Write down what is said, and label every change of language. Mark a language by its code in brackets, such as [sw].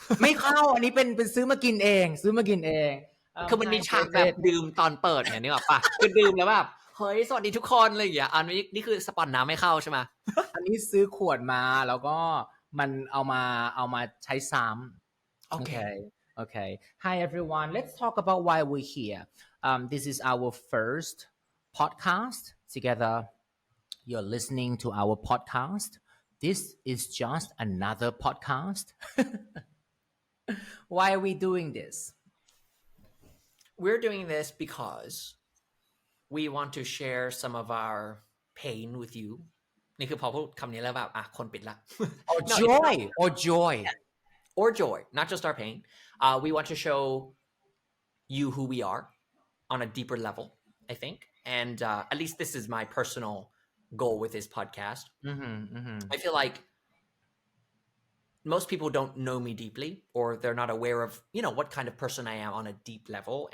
[th] ไม่เข้าอันนี้เป็นซื้อมากินเองซื้อมากินเอง คือมันมี [en] Hi [th] ฉากแบบ [en] David [th] ดื่มตอนเปิดเนี่ยนึกออกปะคือดื่มแล้วแบบเฮ้ยสวัสดีทุกคนอะไรอย่างเงี้ยอันนี้คือสปอนน้ำไม่เข้าใช่ไหม อันนี้ซื้อขวดมาแล้วก็มันเอามาใช้ซ้ำ โอเค [en] Okay. Okay. Hi everyone. Let's talk about why we're here. This is our first podcast together. You're listening to our podcast. This is just another podcast. Why are we doing this? We're doing this because we want to share some of our pain with you [th] นี่คือพอพูดคำนี้แล้วแบบคนปิดละ [en] Or No, joy. Or joy. or joy, not just our pain. We want to show you who we are on a deeper level, I think. And at least this is my personal goal with this podcast. I feel like most people don't know me deeply, or they're not aware of, what kind of person I am on a deep level.